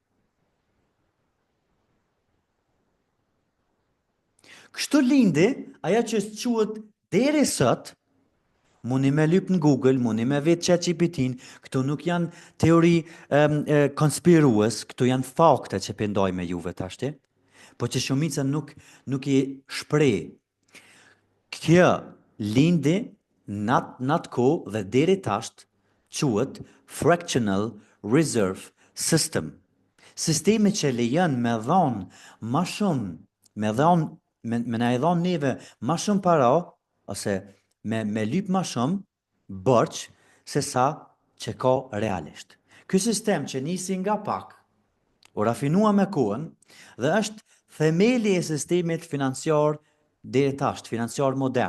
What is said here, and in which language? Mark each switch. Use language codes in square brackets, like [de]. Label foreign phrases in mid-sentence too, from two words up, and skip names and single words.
[sq] Kështu lindi aja që quhet deri sot, mundi me lyp në Google, mundi me vetë ChatGPT-n, këtu nuk janë teori konspirues, këtu janë fakte që pendoj me juve tashti, po që shumica nuk i shpreh. Kjo lindi në atë kohë dhe deri tasht quhet [en] fractional reserve system. [sq] Sistemi që lejon me dhon ma shumë, me na i dhon neve ma shumë para, ose me lyp ma shumë borç se sa që ka realisht. Ky sistem që nisi nga pak, u rafinua me kohën dhe është themeli e sistemit financiar deri tash, financiar modern.